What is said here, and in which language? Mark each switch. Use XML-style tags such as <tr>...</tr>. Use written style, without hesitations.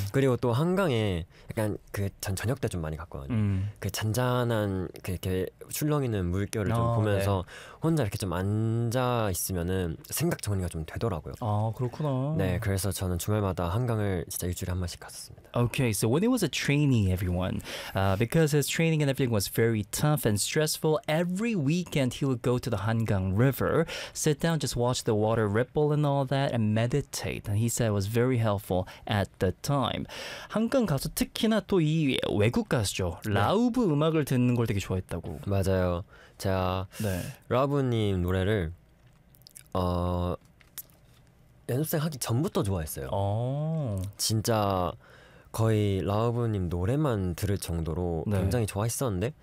<ko>그리고 또 한강에 약간 그전 저녁 때좀 많이 갔거든요. 그 잔잔한 그렇게 출렁이는 물결을 좀 네. 보면서 혼자 이렇게 좀 앉아 있으면은 생각 정리가 좀 되더라고요. 아, 그렇구나. 네, 그래서 저는 주말마다 한강을 진짜 일주일에 한 번씩 갔었습니다.</ko> <en>Okay, so when he was a trainee, everyone, because his training and everything was very tough and stressful, every weekend he would go to the Hangang River, sit down, just watch the water ripple and all that, and meditate. And he said it was very helpful at the time.</en> <ko>한강 가서 특히나 또이 외국 가수죠. 네. 라우브 음악을 듣는 걸 되게 좋아했다고. 맞아요. 제가 네. 라브님 노래를 연습생 하기 전부터 좋아했어요. 진짜 거의 라브님 노래만 들을 정도로 굉장히 좋아했었는데</ko>